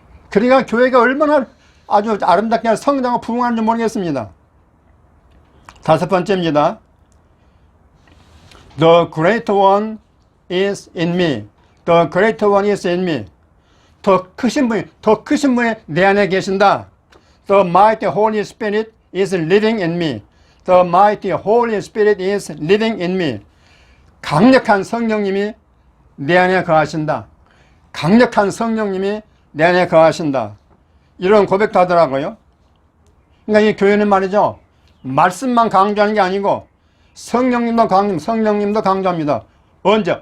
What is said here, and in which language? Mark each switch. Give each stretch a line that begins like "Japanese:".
Korean: 그러니까 교회가 얼마나 아주 아름답게 성장하고 부흥하는지 모르겠습니다. 다섯 번째입니다.
English: The great one is in me. The great one is in me.
Korean: 더 크신 분이 내 안에 계신다.
English: The mighty Holy Spirit is living in me. The mighty Holy Spirit is living in me.
Korean: 강력한 성령님이 내 안에 거하신다. 강력한 성령님이 내 안에 거하신다. 이런 고백도 하더라고요. 그러니까 이 교회는 말이죠, 말씀만 강조하는 게 아니고 성령님도 강조합니다. 언제?